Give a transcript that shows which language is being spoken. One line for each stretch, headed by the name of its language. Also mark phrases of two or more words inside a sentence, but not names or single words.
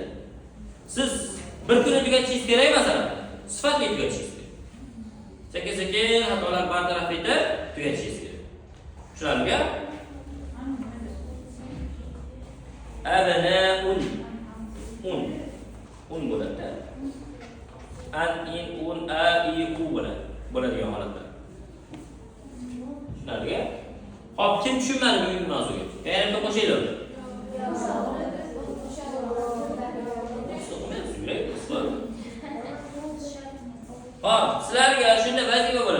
Uzbek: Siz bir kuni tugatishingiz kerak masalan, sifatli tugatishingiz kerak. Sekin-sekin xatolar bartaraf etib tugatishingiz kerak. Tushunarli-a? Abnaun. Un bo'ladi. An, in, un, a, i, u bo'ladi. Bo'ladigan holatda. Tushunarli-a? Xo'p, kim tushunmadi bugungi mavzuga? Yana qo'shinglar. Xo'p, sizlarga shunda vazifa bo'ladi.